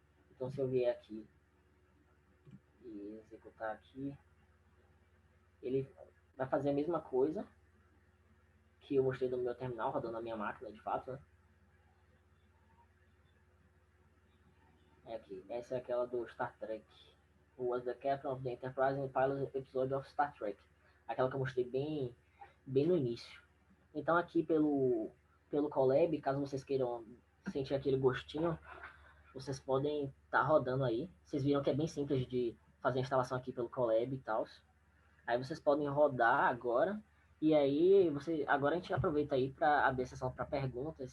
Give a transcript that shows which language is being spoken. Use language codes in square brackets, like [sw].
[pt] Então, se eu vier aqui e executar aqui, ele vai fazer a mesma coisa que eu mostrei no meu terminal, rodando na minha máquina, de fato, né? Aqui. Essa é aquela do Star Trek. [en] Who was the captain of the Enterprise in the pilot episode of Star Trek. [pt] Aquela que eu mostrei bem no início. Então aqui pelo Colab, caso vocês queiram sentir aquele gostinho, vocês podem estar rodando aí. Vocês viram que é bem simples de fazer a instalação aqui pelo Colab e tal. Aí vocês podem rodar agora. E aí, agora a gente aproveita aí para abrir a sessão para perguntas.